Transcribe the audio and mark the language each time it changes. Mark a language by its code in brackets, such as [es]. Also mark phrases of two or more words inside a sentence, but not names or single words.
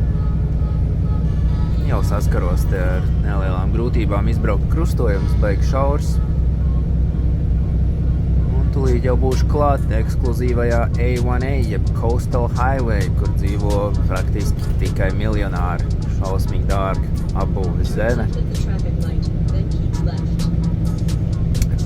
[lv] Jau saskaros te ar nelielām grūtībām izbraukt krustojumus, baigi šaurs. Un tūlīt jau būšu klāt ekskluzīvajā A1A, jeb Coastal Highway, kur dzīvo praktiski tikai miljonāri. Šausmīgi dārgi apbūves zeme. [en] Left at the traffic light, then keep left.